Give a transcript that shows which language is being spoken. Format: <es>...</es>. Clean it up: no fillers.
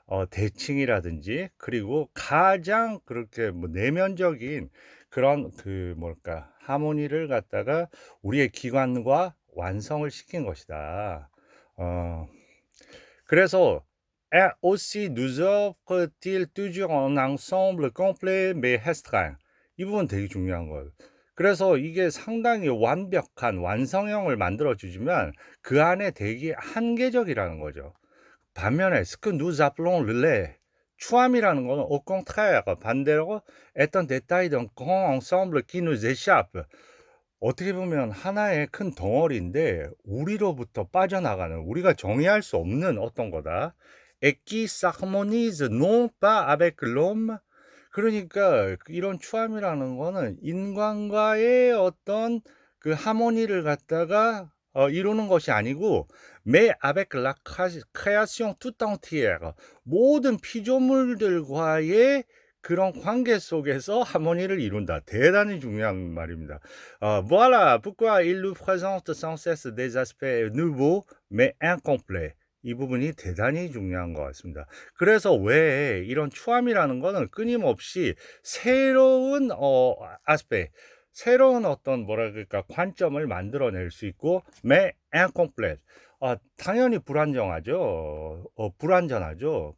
<ko>대칭이라든지 그리고 가장 그렇게 뭐 내면적인 그런 그 뭘까 하모니를 갖다가 우리의 기관과 완성을 시킨 것이다. 그래서</ko> <fr>aussi nous offre-t-il toujours un ensemble complet mais restreint.</fr> <ko>이 부분 되게 중요한 거예요. 그래서 이게 상당히 완벽한 완성형을 만들어주지만 그 안에 되게 한계적이라는 거죠. 반면에</ko> <fr>ce que nous appelons le</fr> <ko>추함이라는 거는</ko> <fr>au contraire</fr> <ko>반대로</ko> <fr>est un détail d'un grand ensemble qui nous échappe.</fr> <ko>어떻게 보면 하나의 큰 덩어리인데 우리로부터 빠져나가는 우리가 정의할 수 없는 어떤 거다.</ko> <fr>Et qui s'harmonise non pas avec l'homme</fr> <ko>그러니까 이런 추함이라는 거는 인간과의 어떤 그 하모니를 갖다가 이루는 것이 아니고</ko> <fr>mais avec la création tout entière</fr> <ko>모든 피조물들과의 그런 관계 속에서 하모니를 이룬다. 대단히 중요한 말입니다.</ko> <fr>Voilà pourquoi il nous présente sans cesse des aspects nouveaux mais incomplets.</fr> <ko>이 부분이 대단히 중요한 것 같습니다. 그래서 왜 이런 추함이라는 거는 끊임없이 새로운 아스페 새로운 어떤 뭐라 그럴까 관점을 만들어낼 수 있고</ko> <fr>mais incomplete</fr> <ko>당연히 불안정하죠. 불완전하죠.</ko>